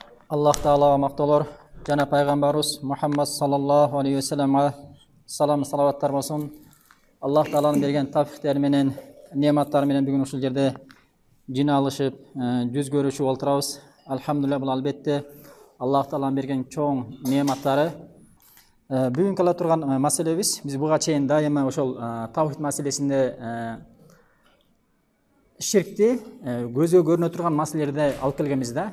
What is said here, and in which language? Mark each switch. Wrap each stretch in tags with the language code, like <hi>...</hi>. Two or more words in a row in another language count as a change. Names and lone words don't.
<ky>Аллах Таалага макталар, жана пайгамбарыбыз Мухаммад</ky> <ar>صلى الله عليه وسلم</ar> <ky>салам салаваттар болсун. Аллах Тааланын берген тафиктери менен, нематтары менен бүгүн ушул жерде жиналышып, жүз көрүшүп олтурабыз. Алхамдулилlah, бул албетте Аллах Тааланын берген чоң нематтары. Бүгүн кыла турган маселебиз, биз буга чейин дайыма ошол тавхид маселесинде ширкти көзгө көрүнө турган маселелерди алып келгенбиз да.</ky>